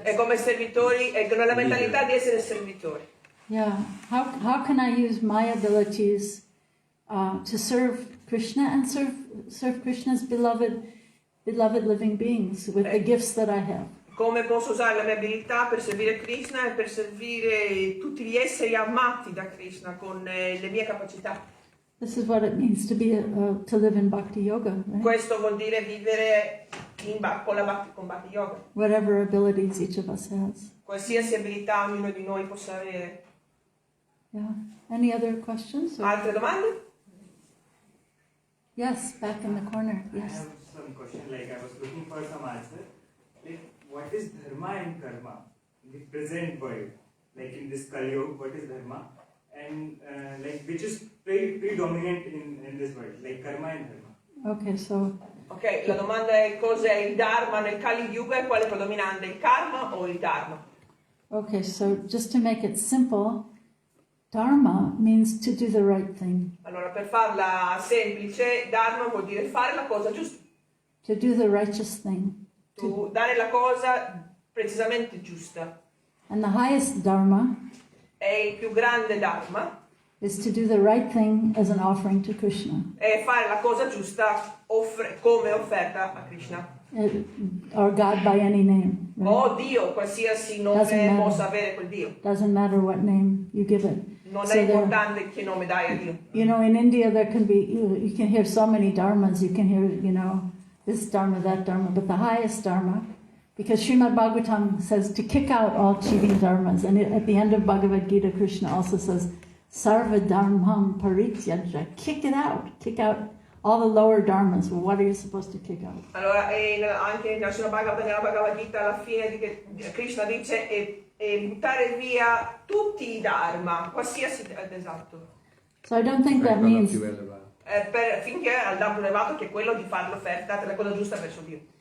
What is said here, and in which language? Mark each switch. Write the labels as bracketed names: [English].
[Italian] è come servitori, e con la mentalità di essere servitori. [English] Yeah. How can I use my abilities to serve Krishna and serve Krishna's beloved living beings with the gifts that I have? [Italian] Come posso usare la mia abilità per servire Krishna e per servire tutti gli esseri amati da Krishna con le mie capacità. [English] This is what it means to live in Bhakti Yoga, right? [Italian] Questo vuol dire vivere con Bhakti Yoga. [English] Whatever abilities each of us has. [Italian] Qualsiasi abilità ognuno di noi possa avere. [English] Yeah. Any other questions? [Italian] Altre domande? [English] Yes, back in the corner. I Yes. have some question, like I was looking for some answer. Like, what is dharma and karma in the present world? Like in this Kali Yuga, what is dharma? And like which is predominant in this world, like karma and dharma? Okay, so [Italian] Ok, la domanda è cos'è il Dharma nel Kali Yuga e quale è predominante, il Karma o il Dharma? [English] okay, so just to make it simple, Dharma means to do the right thing. [Italian] Allora, per farla semplice, Dharma vuol dire fare la cosa giusta, [English] To do the righteous thing. [Italian] dare la cosa precisamente giusta. [English] And the highest Dharma [Italian] E il più grande Dharma [English] is to do the right thing as an offering to Krishna. [Italian] è fare la cosa giusta come offerta a Krishna. [English] Or God by any name. Right? [Italian] O Dio, qualsiasi nome [English] Doesn't matter. [Italian] possa avere quel Dio. [English] Doesn't matter what name you give it. [Italian] Non [English] So [Italian] è [English] there- [Italian] importante che nome dai a Dio. [English] in India there can be, you can hear so many dharmas, you can hear, this dharma, that dharma, but the highest dharma, because Srimad Bhagavatam says to kick out all cheating dharmas, and at the end of Bhagavad Gita, Krishna also says, [Sanskrit] Sarva dharmam parityaja, [English] kick out all the lower dharmas. Well, what are you supposed to kick out? [Italian] Allora, anche nella Bhagavad Gita, alla fine Krishna dice e buttare via tutti i dharma, qualsiasi, esatto, [English] So I don't think that [Italian] Quello [English] means, [Italian] più elevato. finché al dharma elevato, che è quello di fare l'offerta, la cosa giusta verso Dio.